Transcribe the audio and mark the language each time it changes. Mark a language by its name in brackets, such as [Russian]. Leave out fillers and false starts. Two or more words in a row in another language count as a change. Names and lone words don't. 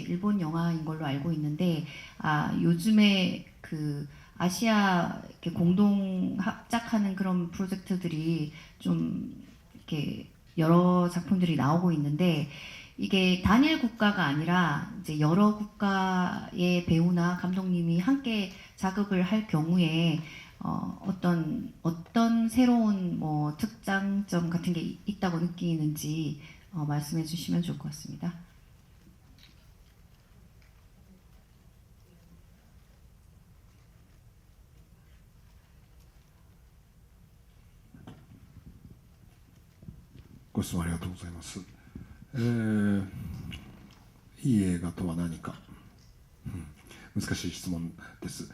[Korean] 일본 영화인 걸로 알고 있는데 요즘에 그 아시아 이렇게 공동 합작하는 그런 프로젝트들이 좀 이렇게 여러 작품들이 나오고 있는데 이게 단일 국가가 아니라 이제 여러 국가의 배우나 감독님이 함께 작업을 할 경우에 어떤 새로운 뭐 특장점 같은 게 있다고 느끼는지 말씀해 주시면 좋을 것 같습니다. [Japanese] ご質問ありがとうございます。いい映画とは何か、難しい質問です。